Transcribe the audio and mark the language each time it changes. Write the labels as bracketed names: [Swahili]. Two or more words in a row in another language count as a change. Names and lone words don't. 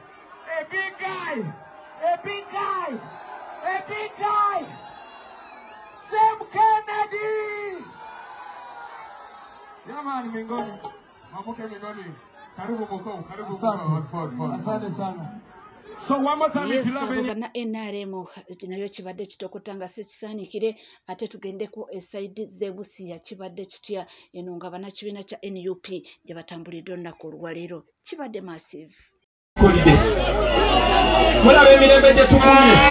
[English] Sam Kennedy. Yeah, man, Mingoni. Mamuke Mingoni. [Swahili] Karibu Moko. Asante sana. [English] So one more time, yes, [Ganda] na NRM nayo kibadde kitokotanga sekisaanikire ate tugendeko esaidi z'Ebusia kibadde kitya eno nga bannakibiina kya NUP gye batambulidde olunaku olwaleero kibadde massive. Mulaba emirembe gye tukumye.